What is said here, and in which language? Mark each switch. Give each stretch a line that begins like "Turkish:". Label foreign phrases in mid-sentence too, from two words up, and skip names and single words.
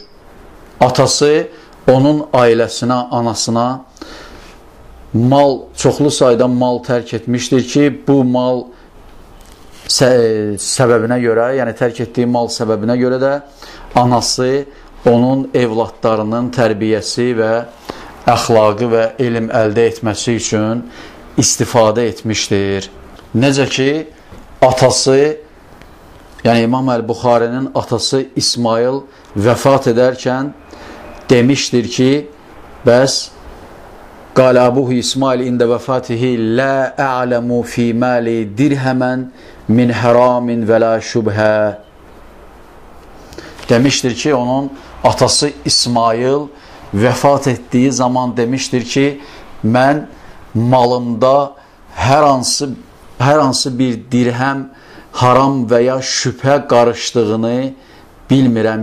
Azerbaijani: Atası onun ailəsinə, anasına çoxlu sayda mal tərk etmişdir ki, bu mal səbəbinə görə, yəni tərk etdiyi mal səbəbinə görə də anası onun evladlarının tərbiyəsi və əxlaqı və elm əldə etməsi üçün istifadə etmişdir. Necə ki, atası, yəni İmam Əl-Buxarinin atası İsmail vəfat edərkən demişdir ki, bəs
Arabic: قال أبوه إسماعيل عند وفاته لا أعلم في مالي درهما من حرام ولا شبهة.
Azerbaijani: Demişdir ki, onun atası İsmail vəfat etdiyi zaman demişdir ki, mən malımda hər hansı bir dirhəm haram və ya şübhə qarışdığını bilmirəm.